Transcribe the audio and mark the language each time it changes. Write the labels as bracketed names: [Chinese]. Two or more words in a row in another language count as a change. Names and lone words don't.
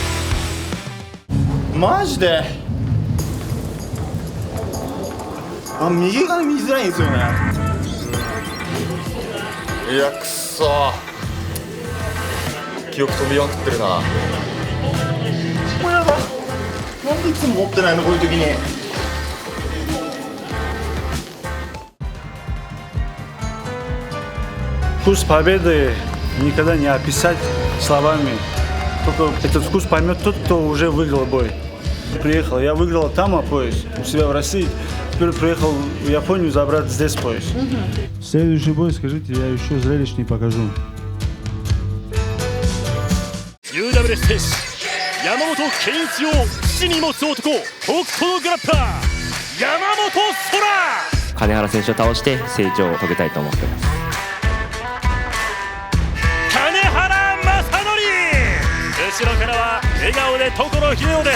[Japanese] マジで右が見づらいんですよね。いやくそ記憶飛びまくってるな。これやだ、なんでいつも持ってないのこういう時に。 [Russian] Вкус победы никогда не описать словами. Только этот вкус поймет тот, кто уже выиграл бой. Приехал, я выиграл там пояс у себя в России. Теперь приехал в Японию забрать здесь пояс. Следующий бой, скажите, я еще зрелищный покажу. [Japanese] UW ステージ山本健一を父に持つ男、北斗のグラップラー山本空。金原選手を倒して成長を遂げたいと思ってます。金原正則、後ろからは笑顔で所秀夫です。